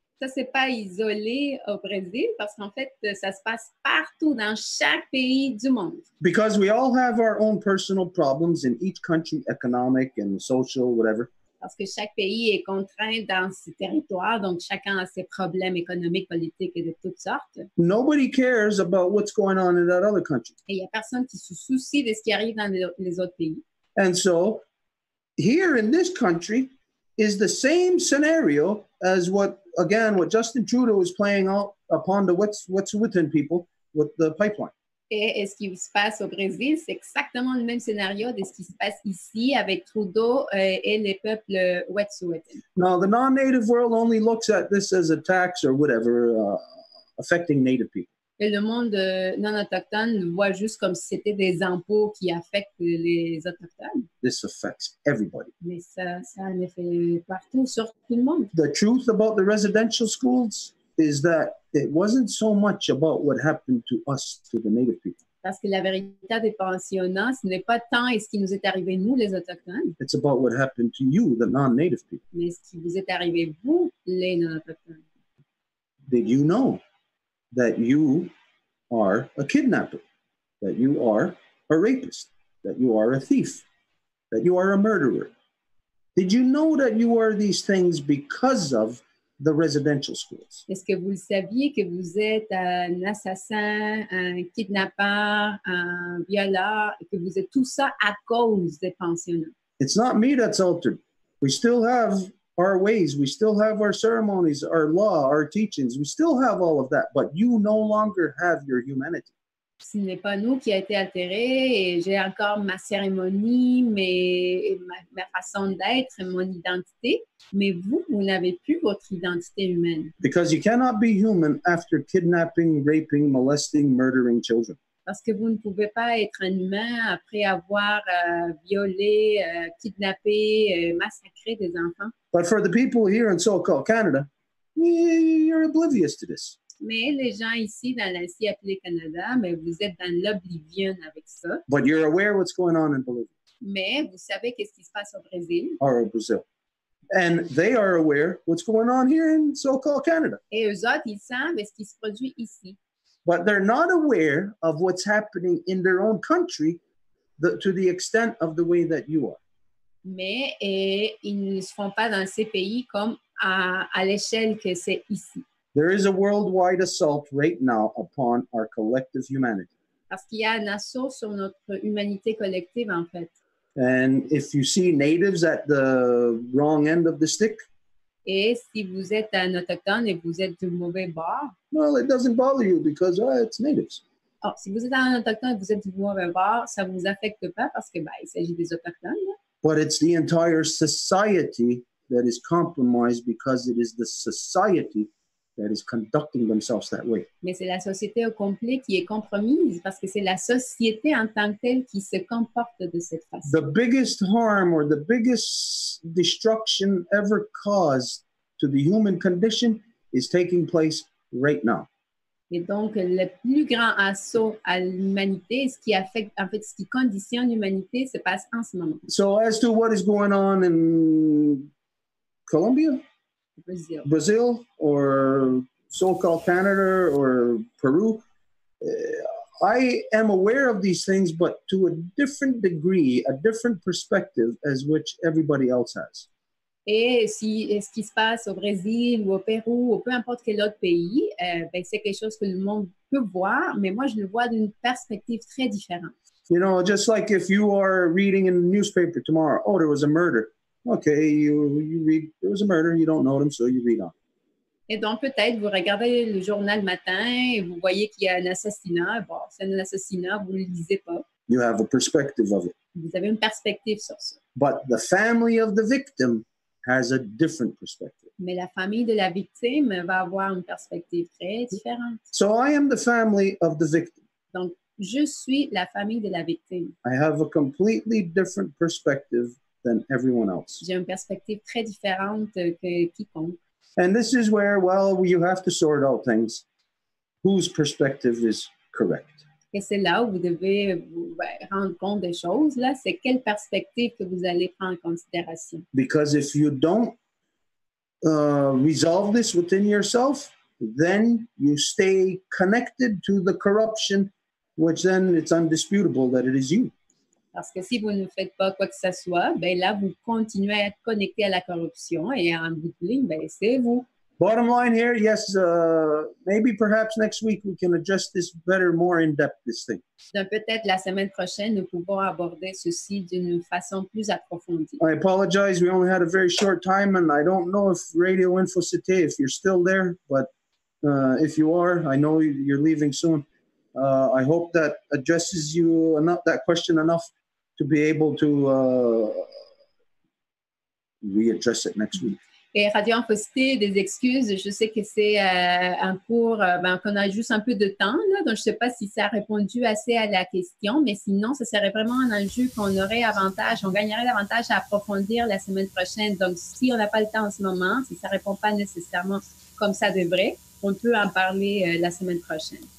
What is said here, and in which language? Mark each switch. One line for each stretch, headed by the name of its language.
French: Ça, c'est pas isolé au Brésil parce qu'en fait, ça se passe partout dans chaque pays du monde.
English: Because we all have our own personal problems in each country, economic and social, whatever.
French: Parce que chaque pays est contraint dans ses territoires, donc chacun a ses problèmes économiques, politiques et de toutes sortes.
English: Nobody cares about what's going on in that other country.
French: Et il n'y a personne qui se soucie de ce qui arrive dans les autres pays.
English: And so, here in this country is the same scenario as what Justin Trudeau is playing out upon the what's within people with the pipeline.
French: Et ce qui se passe au Brésil, c'est exactement le même scénario de ce qui se passe ici avec Trudeau et les peuples wet'suwet'en.
English: Now, the non-native world only looks at this as a tax or whatever affecting native people.
French: Et le monde non autochtone le voit juste comme si c'était des impôts qui affectent les autochtones.
English: This affects everybody.
French: Mais ça a un effet partout, sur tout le monde.
English: The truth about the residential schools is that it wasn't so much about what happened to us, to the native people.
French: Parce que la vérité des pensionnats, ce n'est pas tant ce qui nous est arrivé, nous, les autochtones.
English: It's about what happened to you, the non-native people.
French: Mais ce qui vous est arrivé, vous, les non-autochtones.
English: Did you know that you are a kidnapper, that you are a rapist, that you are a thief, that you are a murderer? Did you know that you are these things because of the residential schools?
French: Est-ce que vous le saviez que vous êtes un assassin, un kidnappeur, un violeur, et que vous êtes tout ça à cause des pensionnats?
English: It's not me that's altered. We still have our ways, we still have our ceremonies, our law, our teachings, we still have all of that, but you no longer have your humanity.
French: Ce n'est pas nous qui a été altéré et j'ai encore ma cérémonie, ma façon d'être, mon identité, mais vous n'avez plus votre identité humaine.
English: Because you cannot be human after kidnapping, raping, molesting, murdering children.
French: Parce que vous ne pouvez pas être un humain après avoir violé, kidnappé, massacré des enfants.
English: But for the people here in so-called Canada, you're oblivious to this.
French: Mais les gens ici dans l'asie appelée Canada, mais vous êtes dans l'oblivion avec ça.
English: But you're aware what's going on in Bolivia.
French: Mais vous savez qu'est-ce qui se passe au Brésil.
English: Or Brazil. And they are aware what's going on here in so-called Canada.
French: Et eux autres, ils savent ce qui se produit ici.
English: But they're not aware of what's happening in their own country to the extent of the way that you are.
French: Mais ils ne se font pas dans ces pays comme à l'échelle que c'est ici.
English: There is a worldwide assault right now upon our collective humanity.
French: Parce qu'il y a un assaut sur notre humanité collective, en fait.
English: And if you see natives at the wrong end of the stick,
French: Et si vous êtes un autochtone et vous êtes du mauvais bord,
English: well, it doesn't bother you because it's natives.
French: alors, si vous êtes un autochtone et vous êtes du mauvais bord, ça ne vous affecte pas parce que il s'agit des autochtones. Là.
English: But it's the entire society that is compromised because it is the society that is conducting themselves that way.
French: Mais c'est la société au complet qui est compromise parce que c'est la société en tant que telle qui se comporte de cette façon.
English: The biggest harm or the biggest destruction ever caused to the human condition is taking place right now.
French: Et donc, le plus grand assaut à l'humanité, ce qui affecte, en fait, ce qui conditionne l'humanité, se passe en ce moment.
English: So as to what is going on in Colombia, Brazil, or so-called Canada or Peru, I am aware of these things, but to a different degree, a different perspective as which everybody else has.
French: Et si ce qui se passe au Brésil ou au Pérou ou peu importe quel autre pays, c'est quelque chose que le monde peut voir, mais moi, je le vois d'une perspective très différente.
English: You know, just like if you are reading in the newspaper tomorrow, oh, there was a murder. Okay, you read, there was a murder, you don't know them, so you read on.
French: Et donc, peut-être, vous regardez le journal le matin et vous voyez qu'il y a un assassinat. Bon, c'est un assassinat, vous ne le lisez pas.
English: You have a perspective of it.
French: Vous avez une perspective sur ça.
English: But the family of the victim has a different perspective.
French: Mais la famille de la victime va avoir une perspective très différente.
English: So I am the family of the victim.
French: Donc, je suis la famille de la victime.
English: I have a completely different perspective than everyone else.
French: J'ai une perspective très différente que quiconque.
English: And this is where, well, you have to sort out things. Whose perspective is correct?
French: Et c'est là où vous devez vous rendre compte des choses. Là, c'est quelle perspective que vous allez prendre en considération.
English: Because if you don't resolve this within yourself, then you stay connected to the corruption, which then it's undisputable that it is you.
French: Parce que si vous ne faites pas quoi que ce soit, ben là, vous continuez à être connecté à la corruption et en bout de ligne, ben c'est vous.
English: Bottom line here, yes, maybe perhaps next week we can address this better, more in depth, this thing.
French: Donc, peut-être la semaine prochaine, nous pouvons aborder ceci d'une façon plus approfondie.
English: I apologize, we only had a very short time, and I don't know if Radio Info Cité, if you're still there, but if you are, I know you're leaving soon. I hope that addresses you enough, that question enough to be able to readdress it next week.
French: Et Radio Infocité, des excuses. Je sais que c'est un cours qu'on a juste un peu de temps, là, donc je ne sais pas si ça a répondu assez à la question, mais sinon, ce serait vraiment un enjeu qu'on aurait avantage, on gagnerait davantage à approfondir la semaine prochaine. Donc, si on n'a pas le temps en ce moment, si ça ne répond pas nécessairement comme ça devrait, on peut en parler la semaine prochaine.